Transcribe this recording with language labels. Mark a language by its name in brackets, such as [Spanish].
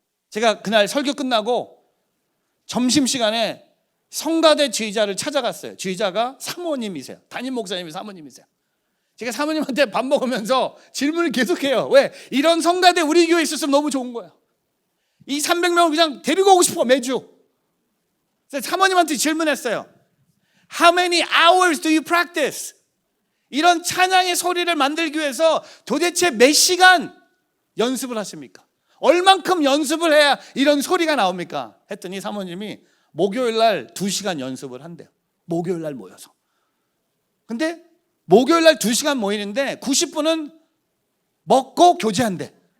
[Korean] 제가 그날 설교 끝나고 점심시간에 성가대 지휘자를 찾아갔어요. 지휘자가 사모님이세요. 담임 목사님이 사모님이세요. 제가 사모님한테 밥 먹으면서 질문을 계속해요. 왜? 이런 성가대 우리 교회에 있었으면 너무 좋은 거예요. 이 300명을 그냥 데리고 오고 싶어, 매주. 그래서 사모님한테 질문했어요. [English] How many hours do you practice? [Korean] 이런 찬양의 소리를 만들기 위해서 도대체 몇 시간 연습을 하십니까? 얼만큼 연습을 해야 이런 소리가 나옵니까? 했더니 사모님이 목요일 날 2시간 연습을 한대요. 목요일 날 모여서. 근데 목요일 날 2시간 모이는데 90분은 먹고 교제한대.